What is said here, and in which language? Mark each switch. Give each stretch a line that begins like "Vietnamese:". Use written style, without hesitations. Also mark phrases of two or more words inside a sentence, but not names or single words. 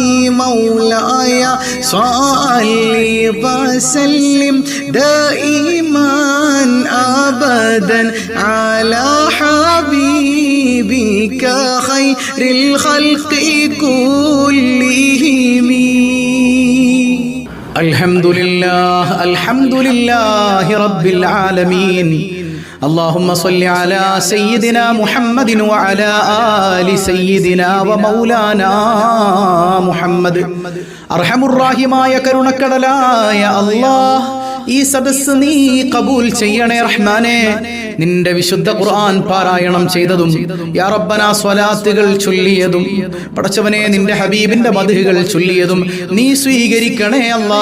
Arabic: مولاي صل وسلم دائما أبدا على حبيبك خير الخلق كلهم. الحمد لله رب العالمين. اللهم صل على سيدنا محمد وعلى آل سيدنا ومولانا محمد.
Malayalam: അർഹമുർ റഹീമായ കരുണക്കടലായ അല്ലാഹ്, ഈ സദസ്സ് നീ കബൂൽ ചെയ്യണേ റഹ്മാനേ. നിന്റെ വിശുദ്ധ ഖുർആൻ പാരായണം ചെയ്തതും
Arabic: يا ربنا
Malayalam: സ്വലാത്തുകൾ ചൊല്ലിയതും പടച്ചവനെ നിന്റെ ഹബീബിന്റെ മദ്ഹുകൾ ചൊല്ലിയതും നീ സ്വീകരിക്കണേ അല്ലാ.